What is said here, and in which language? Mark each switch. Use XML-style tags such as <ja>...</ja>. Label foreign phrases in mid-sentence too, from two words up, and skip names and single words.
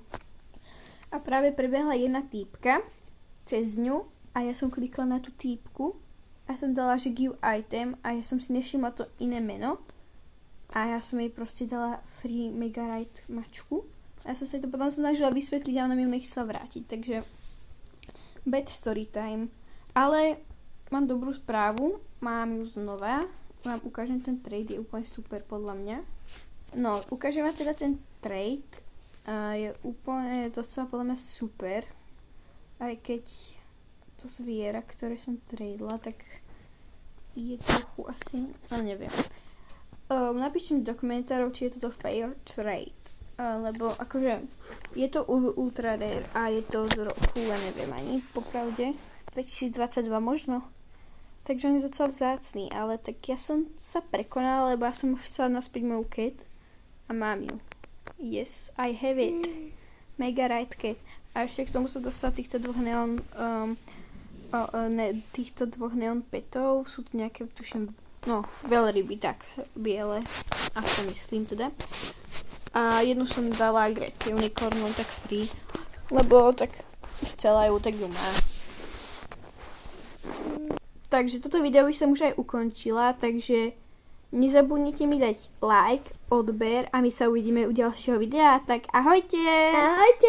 <sk>A práve prebehla jedna týpka cez ňu a ja som klikla na tú týpku a som dala, že</sk> <en>give item</en> <sk>a ja som si nevšimla to iné meno a ja som jej proste dala free Mega Ride mačku. A ja som sa to potom snažila vysvetliť a ona mi ju nechcela vrátiť, takže</sk> <en>bad story time.</en> <sk>Ale mám dobrú správu, mám ju znova. Vám ukážem ten trade, je úplne super podľa mňa. No, ukážem vám teda ten trade. Je úplne docela podľa mňa super. Aj keď to zviera, ktoré som tradela, tak je trochu asi, no neviem. Napíšte mi do komentárov, či je toto</sk> <en>fair trade.</en> <sk>Lebo akože je to</sk> <en>ultra rare</en> <sk>a je to z roku, ja neviem ani popravde, 2022 možno. Takže on je docela vzácný, ale tak ja som sa prekonala, lebo ja som chcela naspäť moju cat a mám ju.</sk> <en>Yes, I have it. Mega Ride cat.</en> <sk>A ešte k tomu som dostala týchto dvoch</sk> <en>neon petov.</en> <sk>Sú tu nejaké, tuším, no, veľryby, tak, biele. Ako myslím teda. A jednu som dala Great Unicorn, tak free. Lebo tak chcela ju, tak ju má. Takže toto video by som už aj ukončila, takže nezabudnite mi dať like, odber a my sa uvidíme u ďalšieho videa, tak ahojte!</sk>